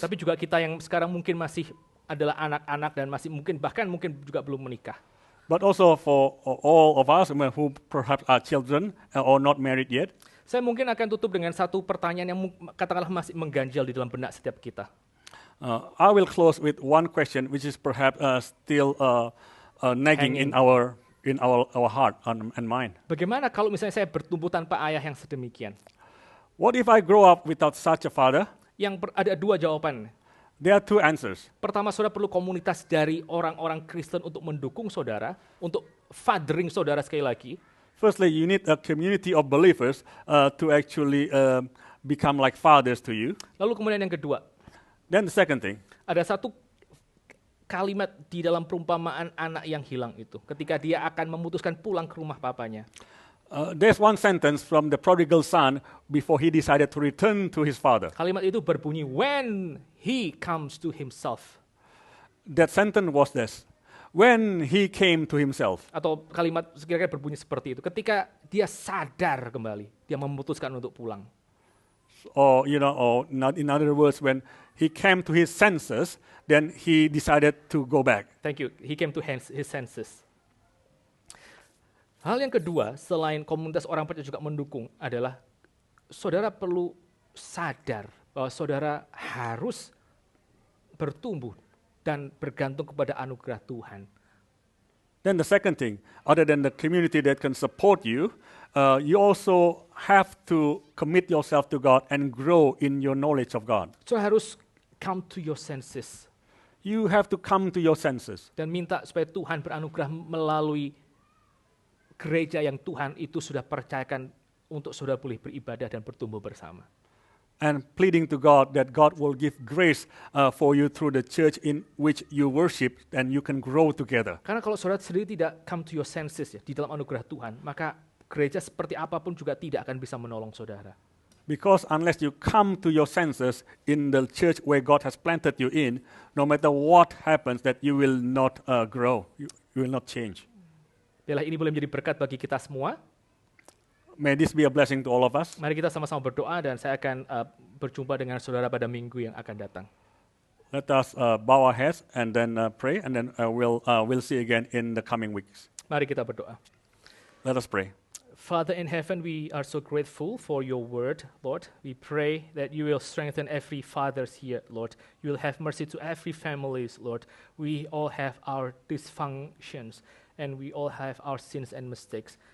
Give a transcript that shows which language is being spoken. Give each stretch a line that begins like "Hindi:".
Indonesian: tapi juga kita yang sekarang mungkin masih adalah anak-anak dan masih bahkan mungkin juga belum menikah.
English: but also for all of us who perhaps are children or not married yet.
Indonesian: Saya mungkin akan tutup dengan satu pertanyaan yang katakanlah masih mengganjal di dalam benak setiap kita.
English: I will close with one question, which is perhaps still nagging in our heart and mind.
Indonesian: Bagaimana kalau misalnya saya bertumbuh tanpa ayah yang sedemikian?
English: What if I grow up without such a father?
Indonesian: Ada dua jawaban.
English: There are two answers.
Indonesian: Pertama, saudara perlu komunitas dari orang-orang Kristen untuk mendukung saudara, untuk fathering saudara sekali lagi.
English: Firstly, you need a community of believers to actually become like fathers to you.
Indonesian: Lalu kemudian yang kedua,
English: Then the second thing,
Indonesian: ada satu kalimat di dalam perumpamaan anak yang hilang itu, ketika dia akan memutuskan pulang ke rumah papanya.
English: there's one sentence from the prodigal son before he decided to return to his father.
Indonesian: Kalimat itu berbunyi,
English: when he comes to himself. That sentence was this: when he came to himself.
Indonesian: Atau kalimat kira-kira berbunyi seperti itu, ketika dia sadar kembali, dia memutuskan untuk pulang.
English: Or, or not, in other words, when he came to his senses, then he decided to go back. Thank you. He came to his senses.
Indonesian: Hal yang kedua, selain komunitas orang percaya juga mendukung, adalah saudara perlu sadar bahwa saudara harus bertumbuh dan bergantung kepada anugerah Tuhan.
English: Then the second thing, other than the community that can support you, you also have to commit yourself to God and grow in your knowledge of God.
Indonesian: Saudara harus
English: come to your senses. You have to come to your senses.
Indonesian: Dan minta supaya Tuhan beranugerah melalui gereja yang Tuhan itu sudah percayakan untuk saudara boleh beribadah dan bertumbuh bersama.
English: And pleading to God that God will give grace for you through the church in which you worship and you can grow together.
Indonesian: Karena kalau saudara sendiri tidak
English: come to your senses
Indonesian: ya, di dalam anugerah Tuhan, maka gereja seperti apapun juga tidak akan bisa menolong saudara.
English: Because unless you come to your senses in the church where God has planted you in, no matter what happens, that you will not grow, you will not change.
Indonesian: Biarlah ini boleh menjadi berkat bagi kita semua.
English: May this be a blessing to all of us.
Indonesian: Mari kita sama-sama berdoa dan saya akan berjumpa dengan saudara pada minggu yang akan datang.
English: Let us bow our heads and then pray, and then we'll see again in the coming weeks.
Indonesian: Mari kita berdoa.
English: Let us pray. Father in heaven, we are so grateful for your word, Lord. We pray that you will strengthen every father here, Lord. You will have mercy to every family, Lord. We all have our dysfunctions, and we all have our sins and mistakes.